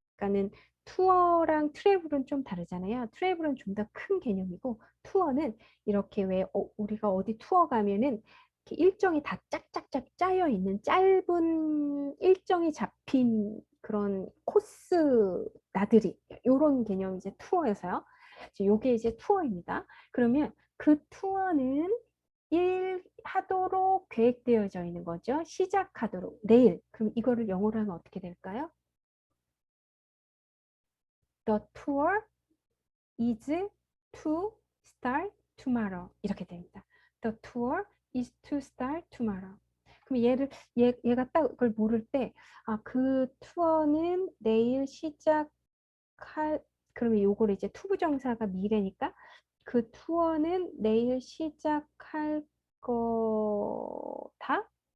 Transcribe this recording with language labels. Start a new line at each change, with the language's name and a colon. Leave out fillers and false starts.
Korean: 그러니까는 투어랑 트래블은 좀 다르잖아요. 트래블은 좀 더 큰 개념이고 투어는 이렇게 왜 우리가 어디 투어 가면은 이렇게 일정이 다 짝짝짝 짜여 있는 짧은 일정이 잡힌 그런 코스 나들이 이런 개념이 이제 투어여서요. 요게 이제 투어입니다. 그러면 그 투어는 하도록 계획되어져 있는 거죠. 시작하도록. 내일. 그럼 이거를 영어로 하면 어떻게 될까요?
English: The tour is to start tomorrow.
Korean: 이렇게 됩니다.
English: The tour is to start tomorrow.
Korean: 그럼 얘가 딱 그걸 모를 때, 아, 그 투어는 내일 시작할, 그러면 요거를 이제 투부정사가 미래니까 그 투어는 내일 시작할 거다?